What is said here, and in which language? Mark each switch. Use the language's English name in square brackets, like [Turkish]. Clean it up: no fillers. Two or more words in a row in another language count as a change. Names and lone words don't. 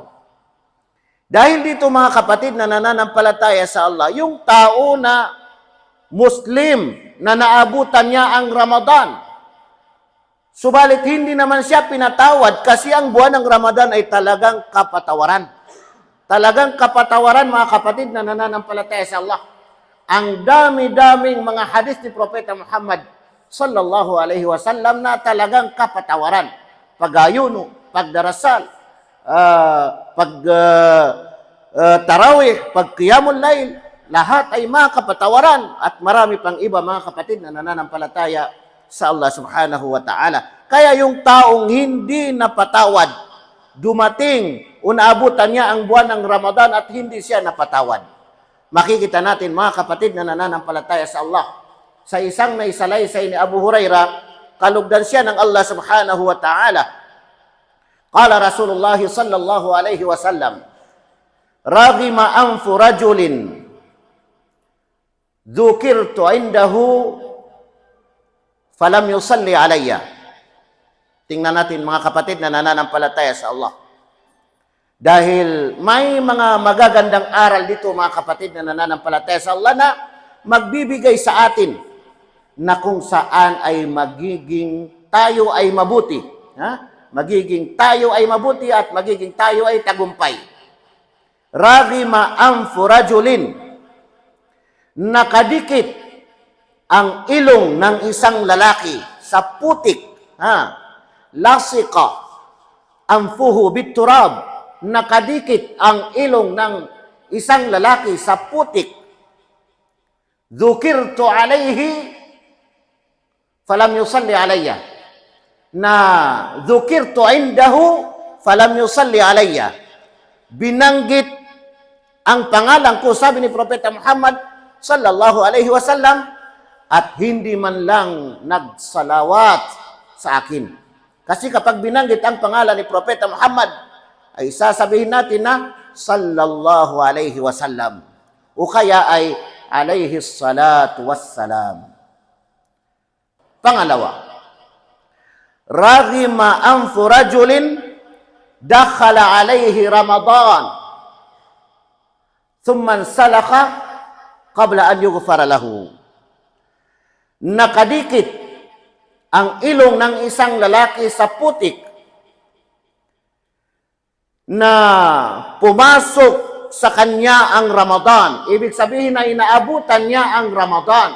[Filipino] Dahil dito mga kapatid na nananampalataya sa Allah, yung tao na Muslim na naabutan niya ang Ramadan, subalit hindi naman siya pinatawad kasi ang buwan ng Ramadan ay talagang kapatawaran. Talagang kapatawaran mga kapatid na nananampalataya sa Allah. Ang dami-daming mga hadis ni Propeta Muhammad [Arabic] صلى الله عليه وسلم [Filipino] na talagang kapatawaran. Pag-ayuno, pagdarasal, tarawih, pag- [Arabic] قيام الليل, [Filipino] lahat ay mga kapatawaran at marami pang iba mga kapatid na nananampalataya sa Allah [Arabic] سبحانه وتعالى. [Filipino] Kaya yung taong hindi napatawad, dumating, unaabutan niya ang buwan ng Ramadan at hindi siya napatawad. Makikita natin mga kapatid na nananampalataya sa Allah. Sa isang naisalaysay ni Abu Hurairah, kalugdan siya ng Allah [Arabic] سبحانه وتعالى. قال رسول الله صلى الله عليه وسلم، رغم أنف رجل ذكرت عنده فلم يصل علي. [Filipino] Tingnan natin mga kapatid na nananampalataya sa Allah. Dahil may mga magagandang aral dito mga kapatid na nananampalataya sa Allah na magbibigay sa atin na kung saan ay magiging tayo ay mabuti. Magiging tayo ay mabuti at magiging tayo ay tagumpay. [Arabic] رغم أنف رجل, [Filipino] nakadikit ang ilong ng isang lalaki sa putik. [Arabic] لصق أنفه بالتراب, [Filipino] nakadikit ang ilong ng isang lalaki sa putik. [Arabic] ذكرت عليه فلم يصل علي. Na ذكرت عنده فلم يصل علي. [Filipino] Binanggit ang pangalan ko, sabi ni Propeta Muhammad [Arabic] صلى الله عليه وسلم, [Filipino] at hindi man lang nagsalawat sa akin. Kasi kapag binanggit ang pangalan ni Propeta Muhammad, ay sasabihin natin na [Arabic] صلى الله عليه وسلم [Filipino] o kaya ay [Arabic] عليه الصلاة والسلام. Pangalawa, رغم أنف رجل دخل عليه رمضان ثم انسلخ قبل أن يغفر له. [Filipino] Nakadikit ang ilong ng isang lalaki sa putik na pumasok sa kanya ang Ramadan. Ibig sabihin na inaabutan niya ang Ramadan.